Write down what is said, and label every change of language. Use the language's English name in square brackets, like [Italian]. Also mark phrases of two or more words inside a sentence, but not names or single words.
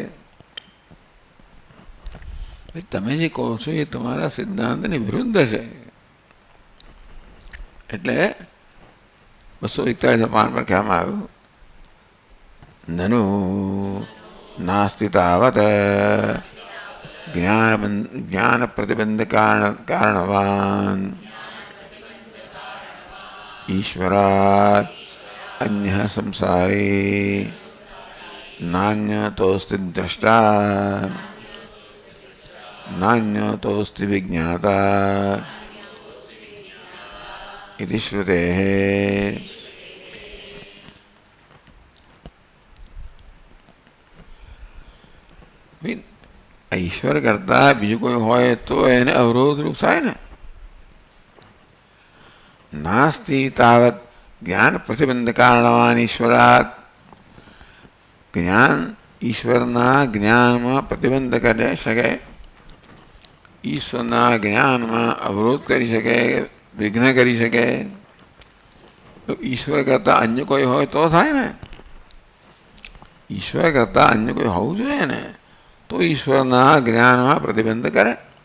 [Gujarati] તમે જે કહો છો એ તમારા સિદ્ધાંતની વિરુદ્ધ છે. એટલે 241 પાન પર કહેવામાં આવ્યું [Sanskrit] નનુ નાસ્તિ તાવત ज्ञान प्रतिबंध कारणवान् ईश्वरात् अन्यः संसारे नान्यतोऽस्ति द्रष्टा नान्यतोऽस्ति विज्ञाता इति श्रुतेः। [Gujarati] ઈશ્વર કરતા બીજુ કોઈ હોય તો એને અવરોધ રૂપ થાય ને। [Sanskrit] नास्ति तावत् ज्ञान प्रतिबंध कारणवान ईश्वरात् ज्ञान [Gujarati] ઈશ્વરના જ્ઞાનમાં પ્રતિબંધ કરી શકે, ઈશ્વરના જ્ઞાનમાં અવરોધ કરી શકે, વિઘ્ન કરી શકે. તો ઈશ્વર કરતાં અન્ય કોઈ હોય તો થાય ને. ઈશ્વર કરતાં અન્ય કોઈ હોવું જોઈએ ને તો ઈશ્વરના જ્ઞાનમાં પ્રતિબંધ કરે.